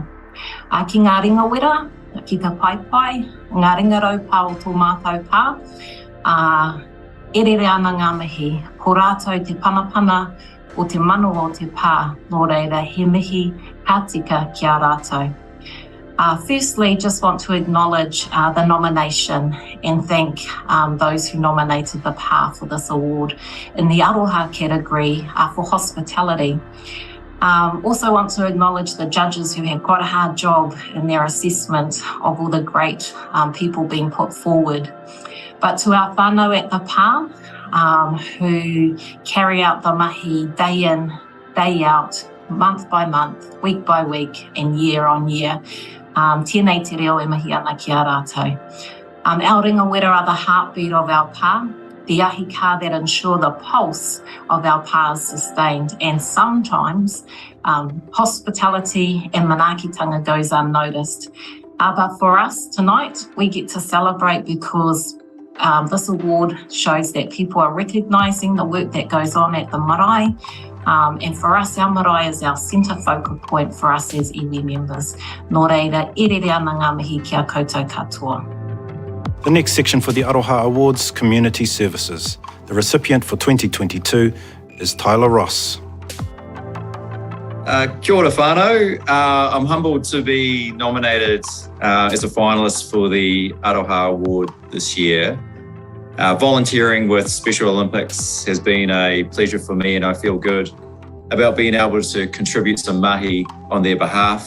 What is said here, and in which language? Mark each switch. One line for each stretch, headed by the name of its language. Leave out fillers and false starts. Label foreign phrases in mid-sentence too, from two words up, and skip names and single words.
Māori: Ki ngā ringa wera, ki te paipai, ngā ringa raupā o tō mātou pā, erere ana ngā mihi, ko rātou te panapana o te mano o te pā, nō reira he mihi ka tika ki a rātou.
English: Firstly, just want to acknowledge the nomination and thank those who nominated the PA for this award in the Aroha category for hospitality. Also want to acknowledge the judges who had quite a hard job in their assessment of all the great people being put forward. But to our whānau at the PA who carry out the mahi day in, day out, month by month, week by week and year on year,
Māori: tēnei te reo e mahi ana ki a rātou.
English: Our
Māori: ringa wera
English: are the heartbeat of our pā, the ahika that ensure the pulse of our pā is sustained, and sometimes hospitality and manaakitanga goes unnoticed. But for us tonight, we get to celebrate because this award shows that people are recognising the work that goes on at the marae. And for us, our marae is our centre focal point for us as iwi members.
Māori: Nō reira, erere ana ngā mihi ki a koutou katoa.
English: The next section for the Aroha Awards, Community Services. The recipient for 2022 is Tyler Ross.
Māori: Kia ora whānau.
English: I'm humbled to be nominated as a finalist for the Aroha Award this year. Volunteering with Special Olympics has been a pleasure for me, and I feel good about being able to contribute some mahi on their behalf.